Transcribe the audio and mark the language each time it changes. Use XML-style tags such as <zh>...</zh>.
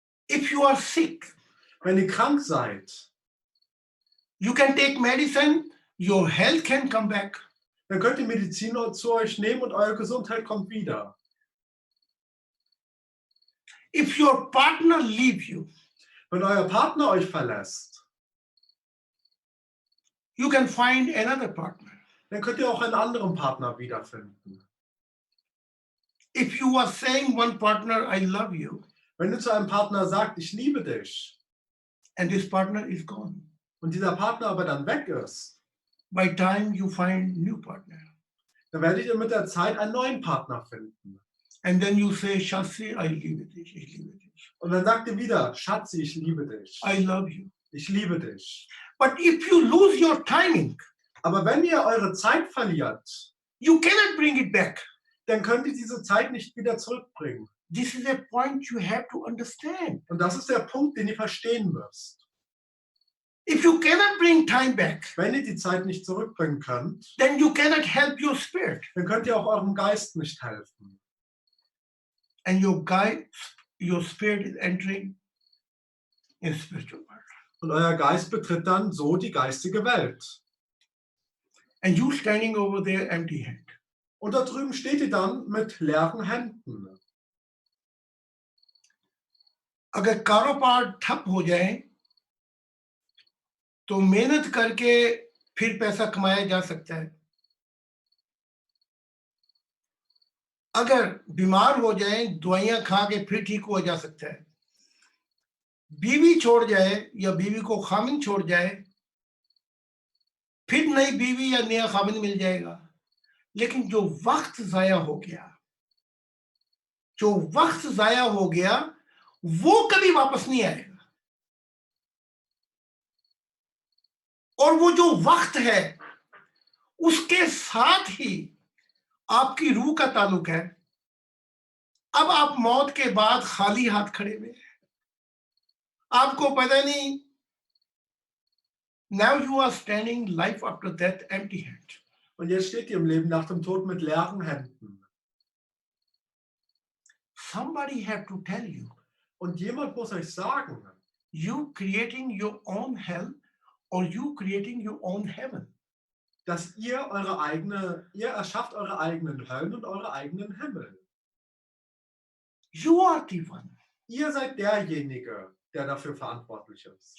<en>If you are sick,</en> <de>Wenn ihr krank seid,</de> <en>you can take medicine, your health can come back.</en> <de>dann könnt ihr Medizin zu euch nehmen und eure Gesundheit kommt wieder.</de> <en>If your partner leaves you,</en> <de>Wenn euer Partner euch verlässt,</de> <en>you can find another partner.</en> <de>dann könnt ihr auch einen anderen Partner wiederfinden.</de> <en>If you are saying one partner, I love you,</en> <de>Wenn du zu einem Partner sagst, ich liebe dich,</de> <en>and this partner is gone,</en> <de>und dieser Partner aber dann weg ist,</de> <en>by time you find new partner.</en> <de>dann werdet ihr mit der Zeit einen neuen Partner finden.</de> <en>And then you say, Shasi, I</en> <de>liebe dich, ich liebe dich. Und dann sagt ihr wieder, Schatzi, ich liebe dich.</de> <en>I love you.</en> <de>Ich liebe dich.</de> <en>But if you lose your timing,</en> <de>Aber wenn ihr eure Zeit verliert,</de> <en>you cannot bring it back.</en> <de>dann könnt ihr diese Zeit nicht wieder zurückbringen.</de> <en>This is a point you have to understand.</en> <de>Und das ist der Punkt, den ihr verstehen müsst.</de> <en>If you cannot bring time back,</en> <de>Wenn ihr die Zeit nicht zurückbringen könnt,</de> <en>then you cannot help your spirit.</en> <de>dann könnt ihr auch eurem Geist nicht helfen.</de> <en>And your spirit is entering in spiritual world.</en> <de>Und euer Geist betritt dann so die geistige Welt.</de> <en>And you standing over there empty hand.</en> <de>Und da drüben steht ihr dann mit leeren Händen.</de> <hi>अगर कारोबार ठप हो जाए तो मेहनत करके फिर पैसा कमाया जा सकता है। अगर बीमार हो जाए दवाइयां खा के फिर ठीक हो जा सकता है, बीवी छोड़ जाए या बीवी को खामिन छोड़ जाए फिर नई बीवी या नया खामिन मिल जाएगा, लेकिन जो वक्त जाया हो गया, जो वक्त जाया हो गया वो कभी वापस नहीं आएगा। और वो जो वक्त है उसके साथ ही आपकी रूह का ताल्लुक है। अब आप मौत के बाद खाली हाथ खड़े हुए हैं, आपको पता नहीं।</hi> <en>Now you are standing life after death empty hand.</en> <de>Und jetzt steht ihr im Leben nach dem Tod mit leeren Händen.</de> <en>Somebody have to tell you,</en> <de>Und jemand muss euch sagen,</de> <en>you creating your own hell or you creating your own heaven.</en> <de>dass ihr erschafft eure eigenen Höllen und eure eigenen Himmel.</de> <en>You are the one.</en> <de>Ihr seid derjenige, der dafür verantwortlich ist.</de>